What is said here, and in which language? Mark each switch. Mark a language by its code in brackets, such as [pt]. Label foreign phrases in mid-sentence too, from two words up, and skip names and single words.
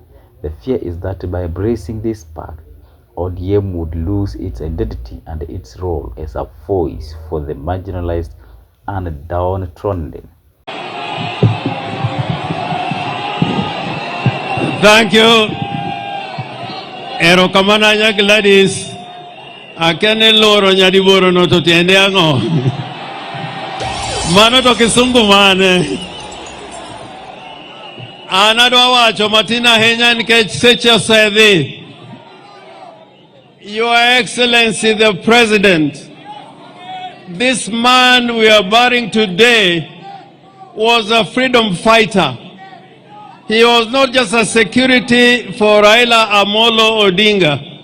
[en] The fear is that by embracing this pact, ODM would lose its identity and its role as a voice for the marginalized and downtrodden. Thank you. [luo] Erokamana nya Gladys. Akene loro nyadiboro no to tiende ango. Mano to kisungu mane. Anadwa wacho matina henya nikech secha sedhi. [en] Your Excellency the President, this man we are burying today was a freedom fighter. He was not just a security for Raila Amolo Odinga.